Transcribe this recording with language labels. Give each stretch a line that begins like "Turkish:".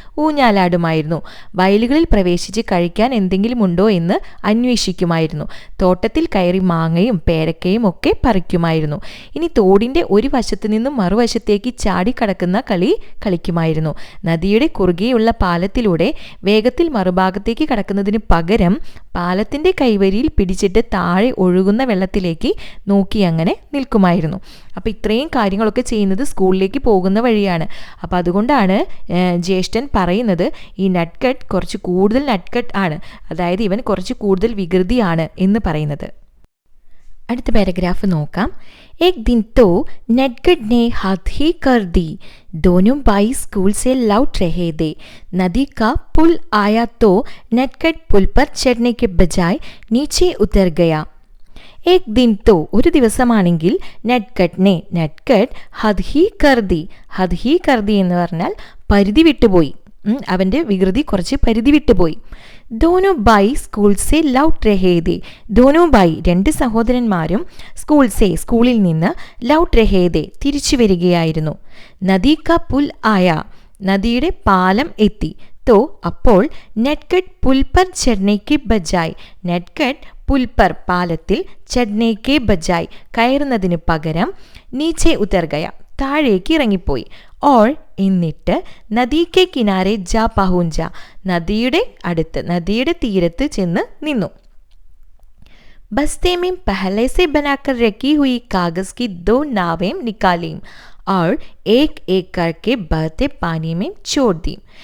Malayalam: ഊഞ്ഞാലാടുമായിരുന്നു, വയലുകളിൽ പ്രവേശിച്ച് കഴിക്കാൻ എന്തെങ്കിലും ഉണ്ടോ എന്ന് അന്വേഷിക്കുമായിരുന്നു, തോട്ടത്തിൽ കയറി മാങ്ങയും പേരക്കയും ഒക്കെ പറിക്കുമായിരുന്നു, ഇനി തോടിൻ്റെ ഒരു വശത്തു നിന്നും മറുവശത്തേക്ക് ചാടിക്കടക്കുന്ന കളി കളിക്കുമായിരുന്നു, നദിയുടെ കുറുകെയുള്ള പാലത്തിലൂടെ വേഗത്തിൽ മറുഭാഗത്തേക്ക് കടക്കുന്നതിന് പകരം പാലത്തിൻ്റെ കൈവരിയിൽ പിടിച്ചിട്ട് താഴെ ഒഴുകുന്ന വെള്ളത്തിലേക്ക് നോക്കി അങ്ങനെ നിൽക്കുമായിരുന്നു. അപ്പോൾ ഇത്രയും കാര്യങ്ങളൊക്കെ ചെയ്യുന്നത് സ്കൂളിലേക്ക് പോകുന്ന വഴിയാണ്. അപ്പോൾ അതുകൊണ്ടാണ് ജ്യേഷ്ഠൻ പറയുന്നത് ഈ നട്ട്കട്ട് കുറച്ച് കൂടുതൽ നട്ട്കട്ട് ആണ്, അതായത് ഇവൻ കുറച്ച് കൂടുതൽ വികൃതിയാണ് എന്ന് പറയുന്നത്. അടുത്ത പാരഗ്രാഫ് നോക്കാം.
Hindi: एक दिन तो नटखट ने हाथ ही कर दी, दोनों भाई स्कूल से लौट रहे थे, नदी का पुल आया तो नटखट पुल पर चढ़ने के बजाय नीचे उतर गया. एक दिन तो
Malayalam: ഒരു ദിവസമാണെങ്കിൽ നട്ട്കട്ട്
Hindi: ഹദ് ഹി കർദി,
Malayalam: ഹദ് ഹി കർദി എന്ന് പറഞ്ഞാൽ പരിധി വിട്ടുപോയി, അവൻ്റെ വികൃതി കുറച്ച് പരിധി വിട്ടുപോയി.
Hindi: ദോനോ ബായി സ്കൂൾ സെ ലൗട്ട് രഹേദേ, ദോനോ ബായി
Malayalam: രണ്ട് സഹോദരന്മാരും
Hindi: സ്കൂൾ സെ
Malayalam: സ്കൂളിൽ നിന്ന്
Hindi: ലൗട്ട് രഹേദേ
Malayalam: തിരിച്ചു വരികയായിരുന്നു.
Hindi: നദി കാ പുൽ ആയ
Malayalam: നദിയുടെ പാലം എത്തി. തോ അപ്പോൾ നട്ട്കട്ട്
Hindi: പുൽ പർ ചढ़ने ബജായ്,
Malayalam: നട്ട്കട്ട് പുൽപ്പർ പാലത്തിൽ,
Hindi: ചढ़ने ബജായ്
Malayalam: കയറുന്നതിന് പകരം,
Hindi: നീച്ചെ ഉതർ ഗയ
Malayalam: താഴേക്ക് ഇറങ്ങിപ്പോയി, ഓൾ എന്നിട്ട്
Hindi: നദിക്ക് കിനാരെ ജാ പഹുഞ്ച
Malayalam: നദിയുടെ അടുത്ത്, നദിയുടെ തീരത്ത് ചെന്ന് നിന്നു.
Hindi: बस्ते में पहले से बनाकर रखी हुई कागज की 2 नावें निकाली और एक एक करके बहते पानी में छोड़ दी.